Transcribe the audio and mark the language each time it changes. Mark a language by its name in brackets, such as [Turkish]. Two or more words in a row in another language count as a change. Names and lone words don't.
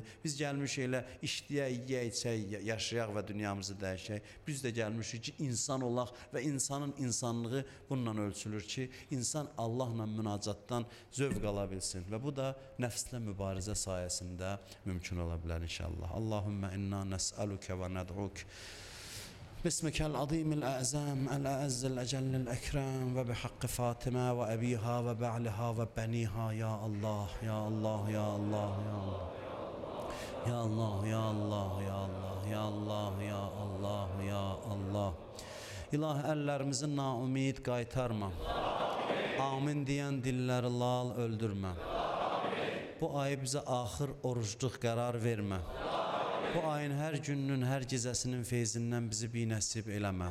[Azerbaijani] Biz gəlmişik elə işləyək, yeyək, içək, yaşayaq və dünyamızı dəyişək. Biz də gəlmişik ki, insan olaq və insanın insanlığı bununla ölçülür ki, insan Allahla münacatdan zövq ala bilsin. Və bu da nəfslə mübarizə sayəsində mümkün ola bilər inşallah. [Arabic] اللهم إنا نسألك وندعوك. باسمك العظيم الأعزام الأعز الأجل الأكرم وبحق فاطمة وأبيها وبعلها وبنيها يا الله يا الله يا الله يا الله يا الله يا الله يا الله يا الله يا الله [Azerbaijani] İlahi əllərimizi naumid qaytarma. Amin deyən dilləri lal öldürmə. Bu ayı bizə axır orucluq qərar vermə. Bu ayın hər gününün, hər gecəsinin feyzindən bizi binəsib eləmə.